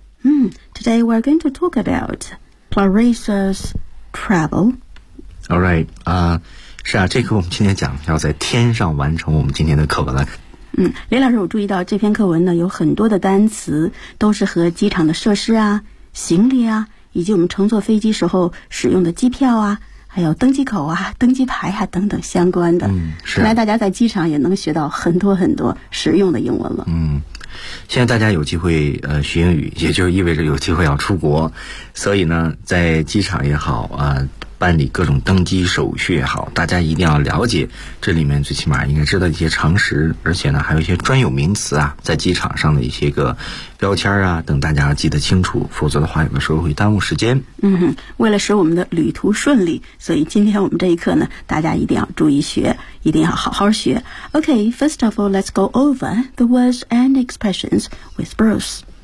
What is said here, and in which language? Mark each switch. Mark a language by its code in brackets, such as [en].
[en] Today we're going to talk about Clarissa's travel. All right. [zh] 是啊，这课我们今天讲要在天上完成我们今天的课文了。李老师，我注意到这篇课文呢有很多的单词都是和机场的设施啊、行李啊，以及我们乘坐飞机时候使用的机票啊，还有登机口啊、登机牌啊等等相关的。是看来大家在机场也能学到很多很多实用的英文了。现在大家有机会学英语，也就意味着有机会要出国，所以呢在机场也好啊，办理各种登机手续也好，大家一定要了解这里面最起码应该知道一些常识，而且呢还有一些专有名词啊，在机场上的一些个标签啊等，大家要记得清楚，否则的话有的时候会耽误时间。为了使我们的旅途顺利，所以今天我们这一课呢大家一定要注意学，一定要好好学。 [en] OK, first of all, let's go over the words and expressions with Bruce.